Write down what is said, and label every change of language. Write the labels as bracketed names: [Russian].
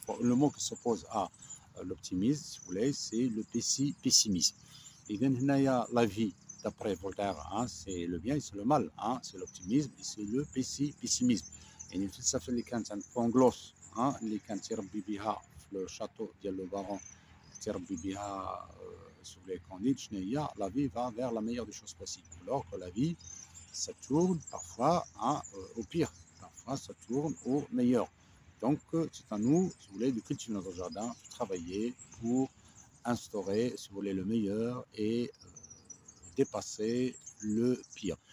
[French] Le mot qui s'oppose à l'optimisme, si vous voulez, c'est le pessimisme. Et dans la vie, d'après Voltaire, c'est le bien et c'est le mal, c'est l'optimisme et c'est le pessimisme. [Arabic] يعني الفلسفه اللي كانت عند بونغلوس اللي كان تيربي بها في الشاطو ديال لو بارون، تيربي بها سولي كونديد، شنو هي؟ لا في [French] va vers la meilleure des choses possibles, alors que la vie ça tourne parfois au pire, parfois ça tourne au meilleur. Donc c'est à nous, si vous voulez, de cultiver notre jardin, de travailler pour instaurer, si vous voulez, le meilleur et dépasser le pire.